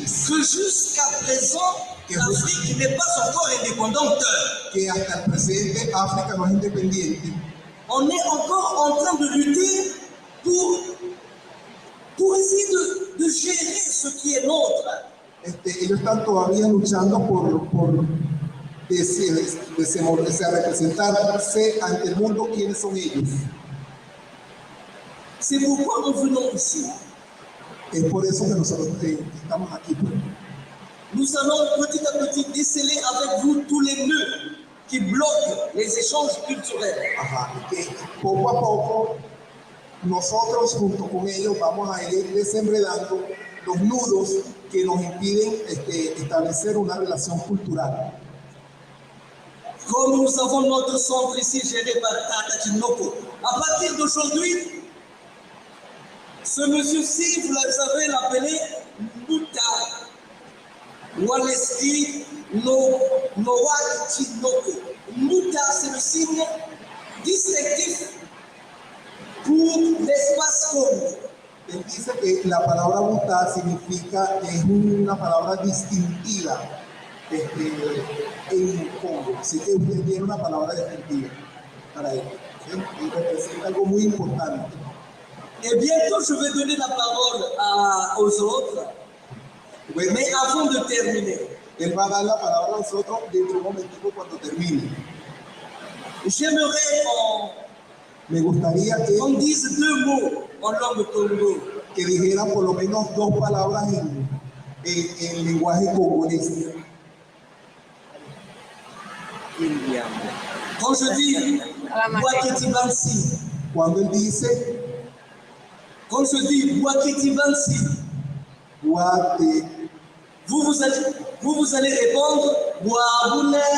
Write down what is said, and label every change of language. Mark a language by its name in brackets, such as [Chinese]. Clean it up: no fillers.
[French] Que jusqu'à présent, l'Afrique n'est pas encore indépendante. [Spanish] Que hasta el presente África no es independiente. [French] On est encore en train de lutter pour essayer de gérer ce qui est nôtre. [Spanish] Ellos están todavía luchando por representarse ante el mundo quiénes son ellos. [French] C'est pourquoi nous venons ici. [Spanish] Es por eso que nosotros estamos aquí. [French] Nous allons petit à petit déceler avec vous tous les nœuds qui bloquent les échanges culturels. [Spanish] Poco a poco, nosotros junto con ellos vamos a ir desenredando los nudos que nos impiden establecer una relación cultural. [French] Comme nous avons notre centre ici géré par Tata Chinoko, à partir d'aujourd'hui, ce monsieur-ci, vous avez l'appelé Mouta Waleski Noak Chinoko. Mouta, c'est le signe distinctif pour l'espace Congo. [Spanish] Él dice que la palabra Mouta significa, es una palabra distintiva en Congo. Así que usted tiene una palabra distintiva para él. ¿Sí? Y representa algo muy importante. [French] Et bientôt, je vais donner la parole aux autres. Mais avant de terminer, [Spanish] él va a dar la palabra a nosotros dentro de un momentico cuando termine. [French] J'aimerais [Spanish] me gustaría [French] qu'on dise 2 mots en langue congo. [Spanish] Que dijera por lo menos 2 palabras en lenguaje congolés. [French] Quand je dis Bouaketi Bansi, [Spanish] cuando él dice, [French] quand je dis Bouaketi Bansi, vous allez répondre Bouaboune.